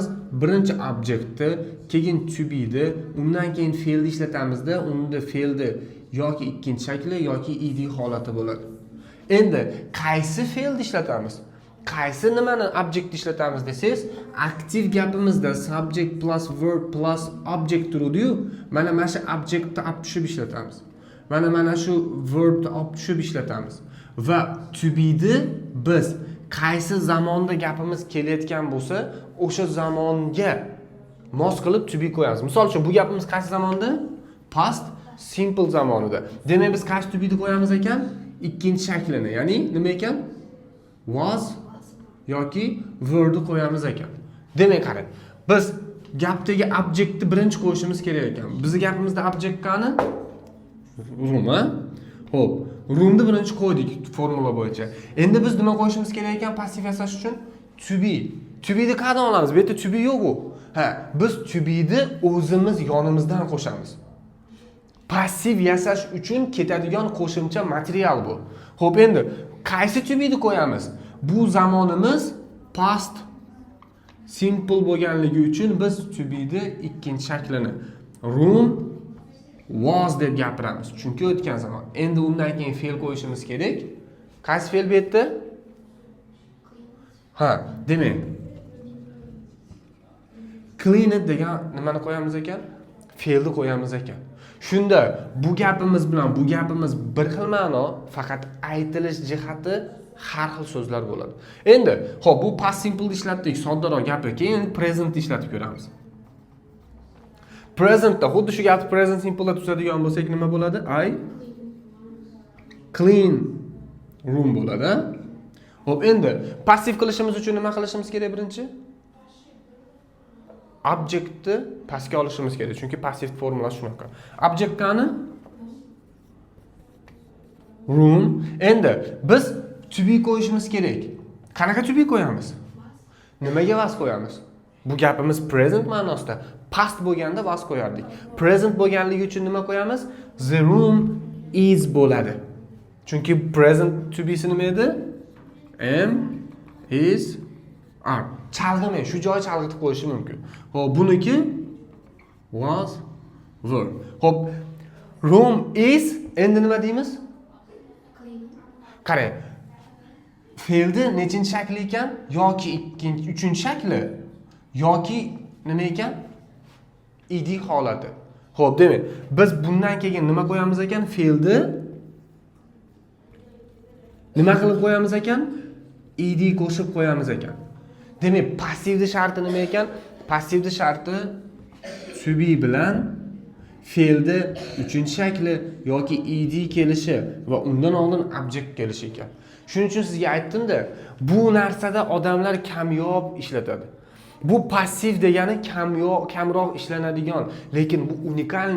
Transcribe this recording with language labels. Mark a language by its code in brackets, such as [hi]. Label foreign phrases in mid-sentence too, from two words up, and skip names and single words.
[uz] Birinchi objektni, keyin [en] to be'ni, [uz] undan keyin fe'lni ishlatamizda, unda fe'lni yoki ikkinchi shakli yoki ed holati bo'ladi. Endi qaysi fe'lni ishlatamiz? Qaysi nimani objektni ishlatamiz desangiz, aktiv gapimizda [en] subject plus verb plus object [uz] turadi-yu, mana shu objektni olib tushib ishlatamiz. Mana shu verbni olib tushib ishlatamiz. Va [en] to be'ni [uz] biz qaysi zamonda gapimiz kelayotgan bo'lsa, o'sha zamonga mos qilib [en] to be [uz] qo'yamiz. Misol uchun, bu gapimiz qaysi zamonda? [en] Past simple zamonida. [uz] Demak, biz qaysi to be'ni qo'yamiz ekan? Ikkinchi shaklini, ya'ni nima ekan? Was yoki were qo'yamiz ekan. Demak, qarang, biz gapdagi objektni birinchi qo'yishimiz kerak ekan. Bizning gapimizda objekt qani? Room, Xo'p, roomni birinchi qo'ydik formula bo'yicha. Endi biz nima qo'yishimiz kerak ekan passiv yasash uchun? [en] To be. To be'ni [uz] qayerdan olamiz? Bu yerda [en] to be [uz] yo'q-ku. Biz [en] to be'ni [uz] o'zimiz yonimizdan qo'shamiz. Passiv yasash uchun ketadigan qo'shimcha material bu. Xo'p, endi qaysi [en] to be'ni [uz] qo'yamiz? Bu zamonimiz [en] past simple [uz] bo'lganligi uchun biz [en] to be'ni [uz] ikkinchi shaklini [en] room was [uz] deb gapiramiz. Chunki o'tgan zaman. Endi undan keyin fe'l qo'yishimiz kerak. Qaysi fe'l bu yerda? Demak, cleaned degan nimani qo'yamiz ekan? Fe'lni qo'yamiz ekan. Shunda bu gapimiz bilan bu gapimiz bir xil ma'no, faqat aytilish jihati har xil so'zlar bo'ladi. Endi, xo'p, bu [en] past simple [uz] ishlatdik, soddaroq gapni, keyin present ishlatib ko'ramiz. Presentda xuddi shu gapni [en] present simple'da [uz] tuzadigan bo'lsak nima bo'ladi? [en] I clean room bo'ladi. [uz] Xo'p, endi passiv qilishimiz uchun nima qilishimiz kerak birinchi? Objektni pastga olishimiz kerak, chunki passiv formulasi shunaqa. Objekt qani? Room. Endi biz [en] to be [uz] qo'yishimiz kerak. Qanaqa [en] to be [uz] qo'yamiz? Nimaga was qo'yamiz? Bu gapimiz present ma'nosida. Past bo'lganda was qo'yardik. Present bo'lganligi uchun nima qo'yamiz? [en] The room is [uz] bo'ladi. Chunki [en] present to be [uz] nima edi? [en] Am, is, are. [uz] Chalg'imay, shu joy chalg'itib qo'yishi mumkin. Xo'p, buniki [en] was, were. [uz] Xo'p, [en] room is [uz] endi nima deymiz? Qarang. Fe'lni nechinchi shakli ekan? Yoki ikkinchi, uchinchi shakli yoki nima ekan? Id holati. Xo'p, demak, biz bundan keyin nima qo'yamiz ekan? Fe'lni nima qilib qo'yamiz ekan? Id qo'shib qo'yamiz ekan. Demak, passivni sharti nima ekan? Passivni sharti [en] to be [uz] bilan fe'lni uchinchi shakli yoki id kelishi va undan oldin object kelishi ekan. Shuning uchun sizga aytdim-da, bu narsada odamlar kamyob ishlatadi. Bu passiv degani kamroq ishlanadigan, lekin bu unikalni.